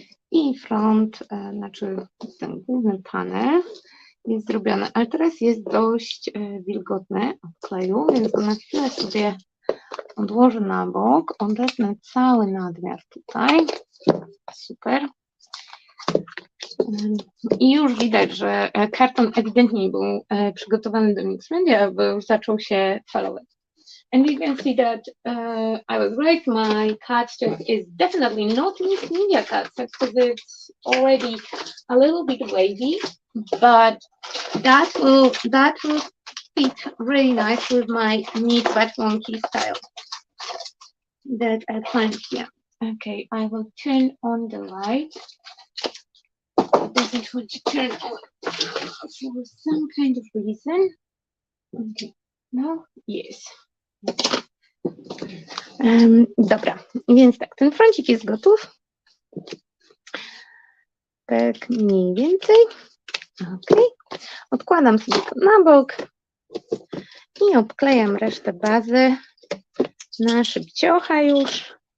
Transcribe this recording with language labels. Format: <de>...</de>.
<pl>I front, znaczy ten główny panel jest zrobiony, ale teraz jest dość wilgotny od kleju, więc go na chwilę sobie odłożę na bok, odetnę cały nadmiar tutaj. Super. I już widać, że karton ewidentnie nie był przygotowany do mix media, bo już zaczął się falować.</pl> <en>And you can see that I was right. My cardstock is definitely not mixed media cardstock because it's already a little bit wavy, but that will fit really nice with my neat but wonky style that I planned here. Okay, I will turn on the light. It doesn't want to turn on for some kind of reason. Okay, no, yes.</en> <pl>Dobra, więc tak, ten froncik jest gotów. Tak mniej więcej. Ok. Odkładam sobie to na bok i obklejam resztę bazy na szybciocha już.</pl>